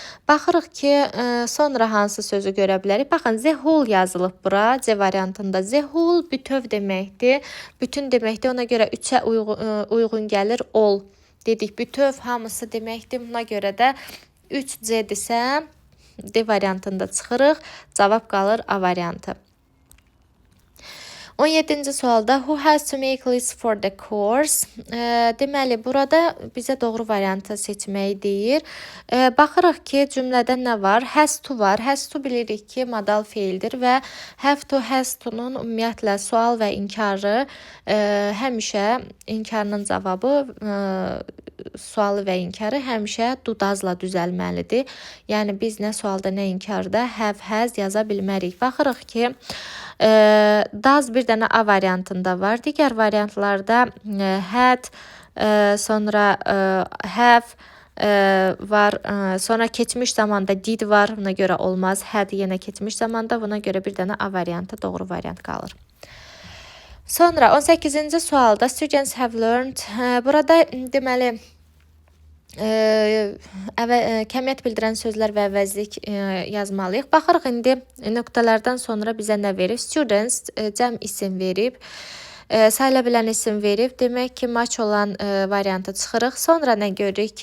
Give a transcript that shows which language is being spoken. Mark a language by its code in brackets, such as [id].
[az] Baxırıq ki, sonra hansı sözü görə bilərik. Baxın, the whole yazılıb bura C variantında. The whole bütöv deməkdir, bütün deməkdir. Ona görə 3-ə uyğun gəlir all. Dedik, bütöv hamısı deməkdir. Buna görə də 3C-dirsə D variantında çıxırıq. Cavab qalır A variantı. 17-ci sualda [en] who has to make list for the course? [az] Deməli, burada bizə doğru variantı seçməyi deyir. Baxırıq ki, cümlədə nə var? Has to var. Has to bilirik ki, modal feildir və have to, has to-nun ümumiyyətlə sual və inkarı həmişə inkarının cavabı sualı və inkarı həmişə dudazla düzəlməlidir. Yəni biz nə sualda, nə inkarda have, has yaza bilmərik. Baxırıq ki, does bir dənə A variantında var. Digər variantlarda had, sonra have var. Sonra keçmiş zamanda did var. Buna görə olmaz. Had yenə keçmiş zamanda. Buna görə bir dənə A variantı doğru variant qalır. Sonra 18-ci sualda [en] students have learned. [az] Burada deməli kəmiyyət bildirən sözlər və əvəzlik yazmalıyıq. Baxırıq indi nöqtələrdən sonra bizə nə verib? Students cəm isim verib. Sayıla bilən isim verib. Demək ki, match olan variantı çıxırıq. Sonra nə görürük?